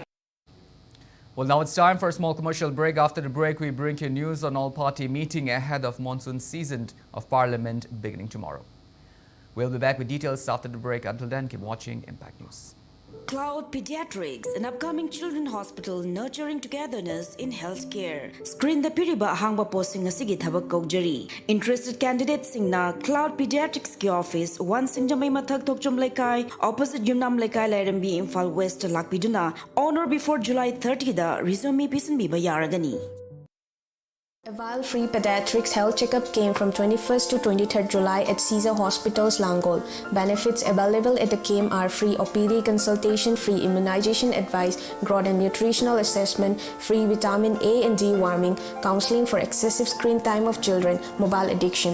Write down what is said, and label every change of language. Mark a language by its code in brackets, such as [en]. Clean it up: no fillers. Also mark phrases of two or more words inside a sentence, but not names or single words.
[en] Well, now it's time for a small commercial break. After the break, we bring you news on all-party meeting ahead of monsoon season of Parliament beginning tomorrow. We'll be back with details after the break. Until then, keep watching Impact News. Cloud Pediatrics, an upcoming children's hospital nurturing togetherness in healthcare. [mni] Screen the piriba hangba posting asigi thabak kaujari. [en] Interested candidates [mni] singna Cloud Pediatrics ki office 1 Singjamai Mathak Tokchom Laikai opposite Yumnam Laikai Lairambi Imphal West Lakpiduna [en] on or before July 30 [mni] da resume pisan biba yaragani. [en] A vial-free pediatrics health checkup came from 21st to 23rd July at Caesar Hospitals, Langol. Benefits available at the camp are free OPD consultation, free immunization advice, growth and nutritional assessment, free vitamin A and D warming, counseling for excessive screen time of children, mobile addiction.